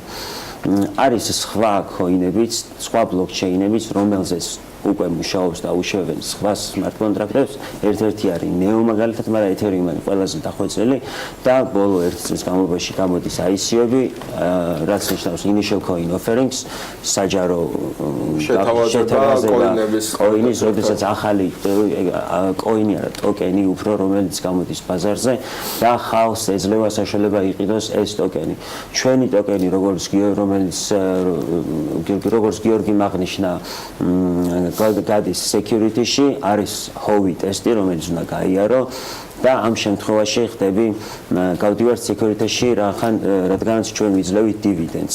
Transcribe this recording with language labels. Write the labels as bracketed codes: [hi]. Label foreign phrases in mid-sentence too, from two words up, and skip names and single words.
[ka] არის სხვა coin-ებიც, სხვა ბლოკჩეინებიც, რომელზეც უკვე მუშაობს და უშვებენ სხვა smart კონტრაქტებს. ერთ-ერთი არის NEO მაგალითად, მაგრამ ეთერიუმი ყველაზე დახვეწილი და ბოლო 1 წლის განმავლობაში გამოდის ICO-ები, რაც ნიშნავს [en] initial coin offerings, [ka] საჯარო შეთავაზება coin-ის, როდესაც ახალი coin-ი არა, ტოკენი უფრო, რომელიც გამოდის ბაზარზე და ხალხს ეძლევა საშუალება იყიდოს ეს ტოკენი. ჩვენი ტოკენი, როგორც გიორგი აღნიშნა, გადის security-ში, არის HOVI ტესტი, რომელიც უნდა გაიარო და ამ შემთხვევაში ხდები გავდივართ security-ში რადგანაც ჩვენ ვიძლევით dividends.